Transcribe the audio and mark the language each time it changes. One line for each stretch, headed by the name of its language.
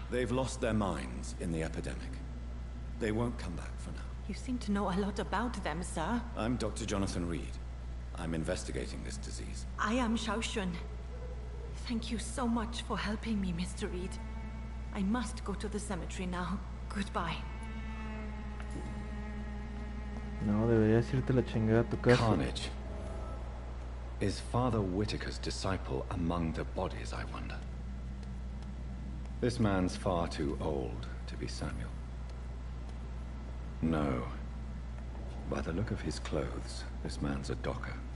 English: They've lost their minds in the epidemic. They won't come back for now. You seem to know a lot about them, sir. I'm Dr. Jonathan Reed. I'm investigating this disease. I am Xiaoxun. Thank you so much for helping me, Mr. Reed. I must go to the cemetery now. Goodbye.
Spanish: No, deberías irte la chingada a tu casa.
English: Carnage. Is Father Whitaker's disciple among the bodies, I wonder? This man's far too old to be Samuel. No. By the look of his clothes, this man's a docker.